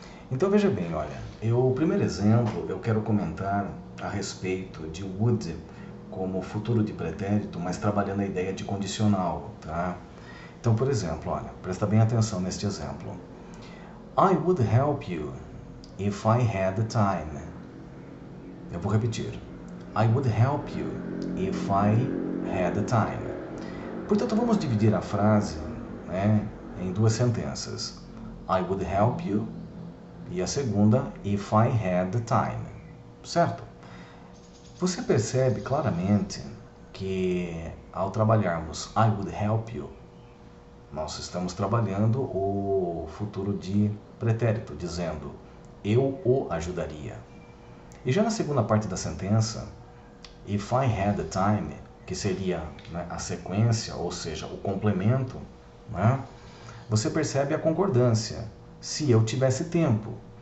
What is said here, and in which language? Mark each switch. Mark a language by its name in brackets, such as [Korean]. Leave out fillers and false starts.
[Portuguese] Então veja bem, olha, o primeiro exemplo eu quero comentar a respeito de would como futuro de pretérito, mas trabalhando a ideia de condicional, tá? Então, por exemplo, olha, presta bem atenção neste exemplo. [English] I would help you if I had the time. [Portuguese] Eu vou repetir. [English] I would help you if I had the time. [Portuguese] Portanto, vamos dividir a frase, em duas sentenças. [English] I would help you [Portuguese] e a segunda, [English] if I had the time. [Portuguese] Certo? Você percebe claramente que ao trabalharmos [English] I would help you, [Portuguese] nós estamos trabalhando o futuro de pretérito, dizendo eu o ajudaria. E já na segunda parte da sentença, [English] if I had the time, [Portuguese] que seria a sequência, ou seja, o complemento, você percebe a concordância, se eu tivesse tempo.